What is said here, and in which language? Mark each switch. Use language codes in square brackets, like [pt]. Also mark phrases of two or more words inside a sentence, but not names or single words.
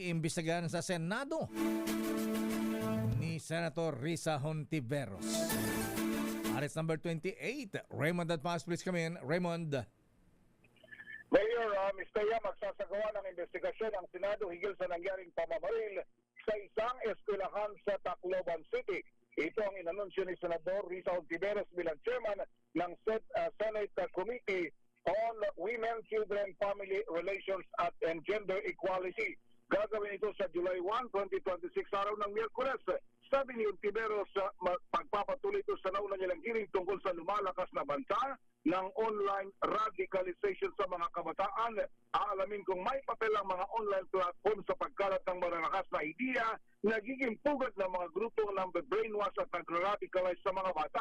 [tl] iniimbestigahan sa Senado ni Senator Risa Hontiveros. [en] Arrest number 28. Raymond Advance, please come in. Raymond. Mayor, Mr. [tl] Yam, magsasagawa ng investigasyon ang Senado higil sa nangyaring pamamaril sa isang eskwelahan sa Tacloban City. Ito ang inanunsyo ni Senador Risa Hontiveros bilang chairman ng Senate Committee on Women, Children, Family Relations and Gender Equality. Gagawin ito sa July 1, 2026, araw ng Miyerkules. Sabi ni Hontiveros, pagpapatuloy ito sa nauna nilang hearing tungkol sa lumalakas na banta ng [en] online radicalization [tl] sa mga kabataan. Aalamin kung may papel ang mga [en] online platform [tl] sa pagkalat ng mararakas na idea, nagiging pugad ng mga grupong brainwash at nag-radicalize sa mga bata.